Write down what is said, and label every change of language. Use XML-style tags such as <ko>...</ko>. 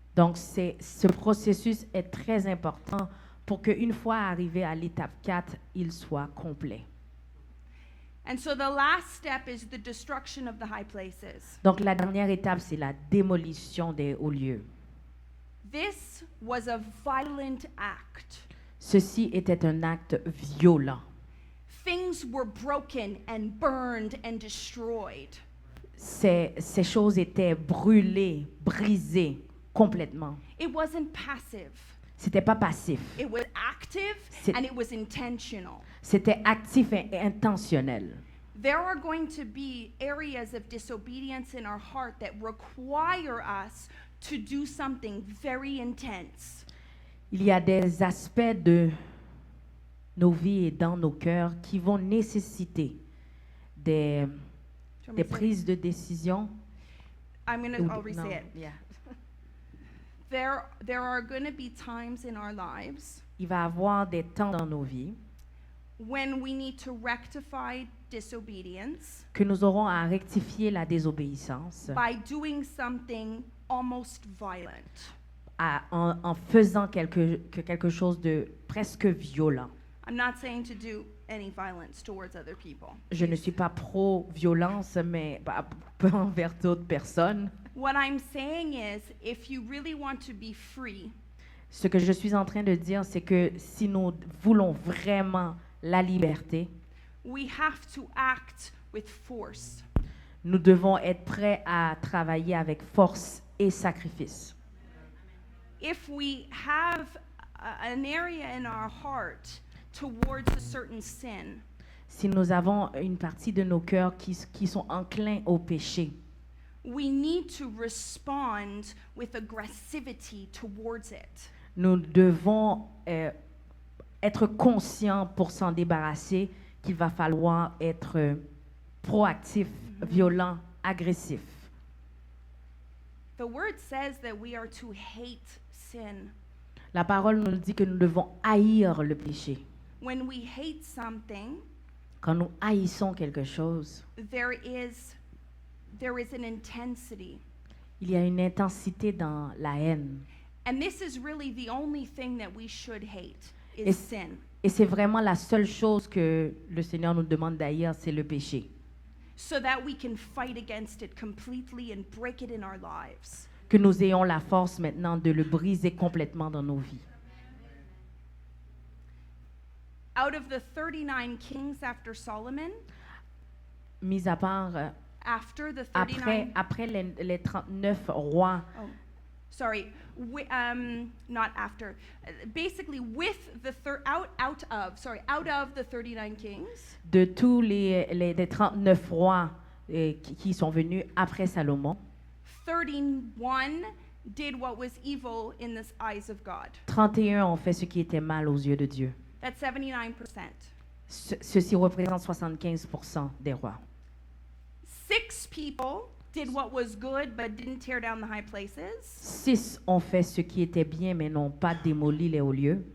<fr>Donc, ce processus est très important pour qu'une fois arrivé à l'étape 4, il soit complet.</fr> <en>And so the last step is the destruction of the high places.</en> <fr>Donc, la dernière étape, c'est la démolition des hauts lieux.</fr> <en>This was a violent act.</en> <fr>Ceci était un acte violent.</fr> <en>Things were broken and burned and destroyed.</en> <fr>Ces choses étaient brûlées, brisées complètement.</fr> <en>It wasn't passive.</en> <fr>C'était pas passif.</fr> <en>It was active</en> <fr>C'est-</fr> <en>and it was intentional.</en> <fr>C'était actif et intentionnel.</fr> <en>There are going to be areas of disobedience in our heart that require us to do something very intense.</en> <fr>Il y a des aspects de nos vies et dans nos cœurs qui vont nécessiter des</fr> <en>Do you want me</en> <fr>des</fr> <en>to say it?</en> <fr>prises de décision.</fr> <en>I'm going</en> <fr>ou</fr> <en>to, I'll</en> <fr>des-</fr> <en>re-say</en> <fr>non,</fr> <en>it. yeah. There are going to be times in our lives</en> <fr>Il va y avoir des temps dans nos vies</fr> <en>when we need to rectify disobedience</en> <fr>que nous aurons à rectifier la désobéissance</fr> <en>by doing something almost violent.</en> <fr>en faisant quelque chose de presque violent.</fr> <en>I'm not saying to do any violence towards other people.</en> <fr>Je ne suis pas pro-violence, mais pas envers d'autres personnes.</fr> <en>What I'm saying is, if you really want to be free,</en> <fr>Ce que je suis en train de dire, c'est que si nous voulons vraiment la liberté,</fr> <en>we have to act with force.</en> <fr>nous devons être prêts à travailler avec force et sacrifice.</fr> <en>If we have an area in our heart towards a certain sin,</en> <fr>Si nous avons une partie de nos cœurs qui sont enclins au péché,</fr> <en>we need to respond with aggressivity towards it.</en> <fr>nous devons être conscients pour s'en débarrasser qu'il va falloir être proactif, violent, agressif.</fr> <en>The word says that we are to hate sin.</en> <fr>La parole nous dit que nous devons haïr le péché.</fr> <en>When we hate something,</en> <fr>Quand nous haïssons quelque chose,</fr> <en>there is an intensity.</en> <fr>il y a une intensité dans la haine.</fr> <en>And this is really the only thing that we should hate is</en> <fr>Et-</fr> <en>sin.</en> <fr>Et c'est vraiment la seule chose que le Seigneur nous demande d'haïr, c'est le péché.</fr> <en>So that we can fight against it completely and break it in our lives.</en> <fr>Que nous ayons la force maintenant de le briser complètement dans nos vies.</fr> <en>Out of the 39 kings after Solomon,</en> <fr>Mis à part,</fr> <en>after the</en> <fr>après, 39 après les 39 rois,</fr> <en>Oh, sorry. Not after. Basically, with the out of the 39 kings,</en> <fr>de tous les 39 rois qui sont venus après Salomon,</fr> <en>31 did what was evil in the eyes of God.</en> <fr>31 ont fait ce qui était mal aux yeux de Dieu.</fr> <en>That's 79%.</en> <fr>Ceci représente 75% des rois.</fr> <en>6 people did what was good but didn't tear down the high places.</en> <fr>6 ont fait ce qui était bien, mais n'ont pas démoli les hauts lieux,</fr>